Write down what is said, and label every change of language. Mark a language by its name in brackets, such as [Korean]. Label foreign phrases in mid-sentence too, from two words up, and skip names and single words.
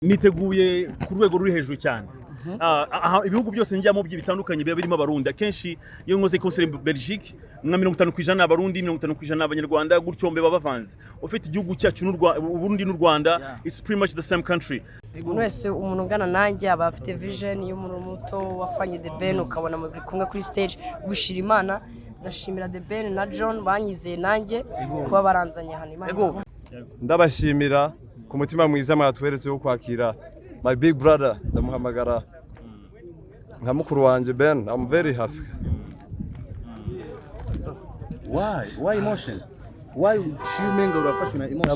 [Kinyarwanda] niteguye ku rwego ruri hejuru cyane. Ibihugu byose njyamo bitandukanye biba birimo abarundi. Akenshi iyo nkoze concert Belgique nka 50% abarundi 50% abanyarwanda gutyo mbe babavanze. Ufite igihugu cyacu Burundi n'u Rwanda, [English] it's pretty much the same country. [Kinyarwanda] Wese umuntu ungana nanjye aba afite vision y'umuntu muto wafanye The Ben ukabona mu bikumwe kuri stage wishira Imana. Ndashimira The Ben na John banyizeye nanjye kuba baranzanye hano Imana. Ndabashimira ku mutima mwiza mwatweretse wo kwakira [English] my big brother [Kinyarwanda] ndamuhamagara nka mukuru wanje Ben. [English] I'm very happy. Why emotion? [Kinyarwanda] Why umenga urafashwe na emotion?